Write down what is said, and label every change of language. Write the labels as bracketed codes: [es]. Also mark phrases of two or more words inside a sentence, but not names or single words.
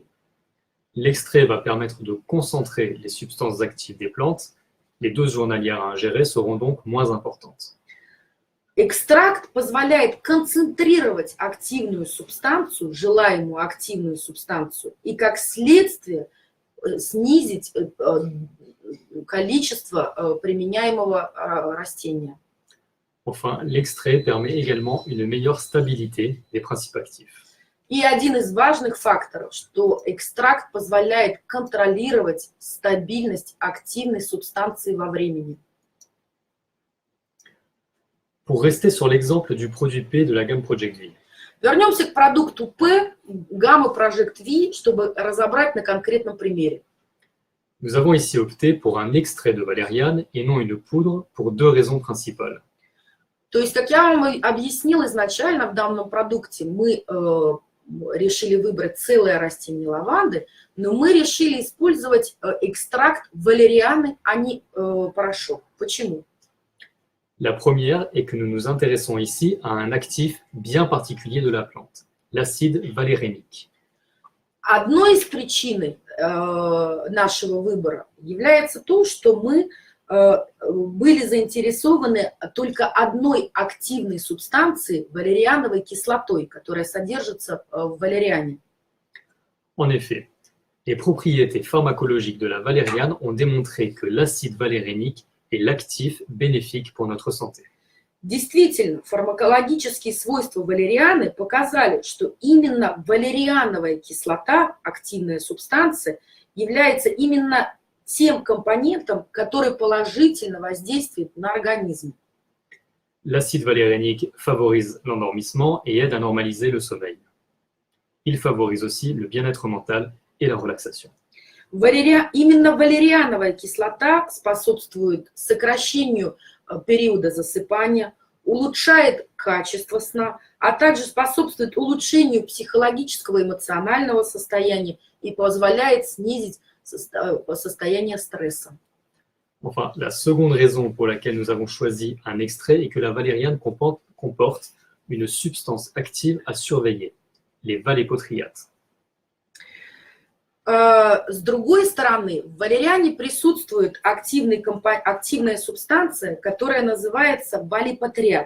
[fr] L'extrait va permettre de concentrer les substances actives des plantes. Les doses journalières à ingérer seront donc moins importantes. [ru] Экстракт позволяет концентрировать активную субстанцию, желаемую активную субстанцию, и как следствие снизить количество применяемого растения. [fr] Enfin, l'extrait permet également une meilleure stabilité des principes actifs. [ru] И один из важных факторов, что экстракт позволяет контролировать стабильность активной субстанции во времени. [fr] Pour rester sur l'exemple du produit P de la gamme Project V, [ru] Вернемся к продукту P, гаммы Project V, чтобы разобрать на конкретном примере. [fr] nous avons ici opté pour un extrait de valériane et non une poudre pour deux raisons principales. [ru] То есть, как я вам объяснила изначально, в данном продукте мы решили выбрать целое растение лаванды, но мы решили использовать экстракт валерианы, а не порошок. Почему? [fr] La première est que nous nous intéressons ici à un actif bien particulier de la plante, l'acide valérénique. [ru] Одной из причин нашего выбора является то, что мы были заинтересованы только одной активной субстанцией, валериановой кислотой, которая содержится в валериане. [fr] En effet, les propriétés pharmacologiques de la valériane ont démontré que l'acide valérénique est l'actif bénéfique pour notre santé. [ru] Действительно, фармакологические свойства валерианы показали, что именно валериановая кислота, активная субстанция, является именно тем компонентом, который положительно воздействует на организм. [fr] L'acide valérénique favorise l'endormissement et aide à normaliser le sommeil. Il favorise aussi le bien-être mental et la relaxation. [ru] Именно валериановая кислота способствует сокращению периода засыпания, улучшает качество сна, а также способствует улучшению психологического и эмоционального состояния и позволяет снизить состояние стресса. [fr] Enfin, la seconde raison pour laquelle nous avons choisi un extrait est que la valériane comporte une substance active à surveiller, les vallépotriates. [ru] С другой стороны, в валериане присутствует активная субстанция, которая называется валлипатриат.